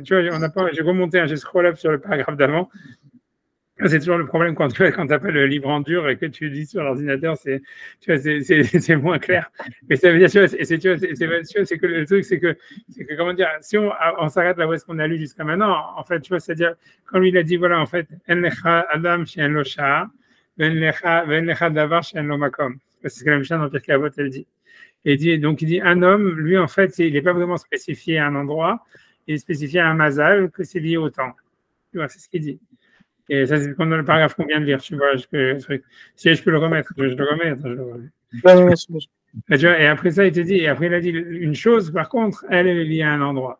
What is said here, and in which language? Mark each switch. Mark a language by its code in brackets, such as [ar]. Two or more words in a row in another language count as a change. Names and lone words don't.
[fr] Tu vois, j'ai remonté, j'ai scroll up sur le paragraphe d'avant. C'est toujours le problème quand tu appelles le livre en dur et que tu le lis sur l'ordinateur, c'est moins clair. Mais ça veut dire, tu vois, c'est que le truc, c'est que, comment dire, si on s'arrête là où est-ce qu'on a lu jusqu'à maintenant, en fait, tu vois, c'est-à-dire, quand lui, il a dit, voilà, en fait, [he] אין לך אדם שאין לו שעה ואין לך דבר שאין לו מקום. [fr] C'est ce que la Mishnah dans Pirkei Avot, elle dit. Donc, il dit, un homme, lui, en fait, il n'est pas vraiment spécifié à un endroit, il est spécifié à un mazal, que c'est lié au temps. Tu vois, c'est ce qu'il dit. Et ça, c'est comme dans le paragraphe qu'on vient de lire, tu vois. Si je peux le remettre, je le remets. Et après ça, il te dit, et après il a dit une chose, par contre, elle est liée à un endroit.